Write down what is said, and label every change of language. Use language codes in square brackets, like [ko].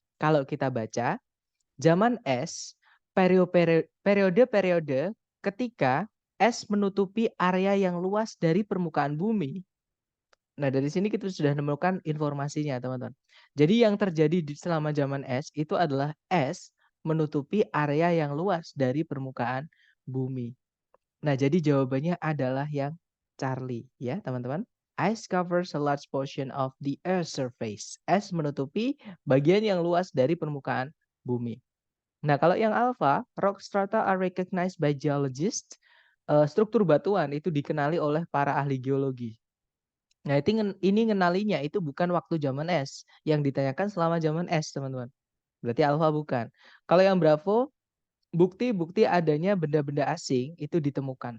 [id] Kalau kita baca, zaman es, periode-periode ketika es menutupi area yang luas dari permukaan bumi. Nah, dari sini kita sudah menemukan informasinya, teman-teman. Jadi yang terjadi selama zaman es itu adalah es menutupi area yang luas dari permukaan bumi. Nah, jadi jawabannya adalah yang Charlie ya, teman-teman. [en] Ice covers a large portion of the Earth's surface. [id] Es menutupi bagian yang luas dari permukaan bumi. Nah, kalau yang alpha, [en] rock strata are recognized by geologists. [id] Struktur batuan itu dikenali oleh para ahli geologi. Nah, ini ngenalinya itu bukan waktu zaman es. Yang ditanyakan selama zaman es, teman-teman. Berarti alpha bukan. Kalau yang bravo, bukti-bukti adanya benda-benda asing itu ditemukan.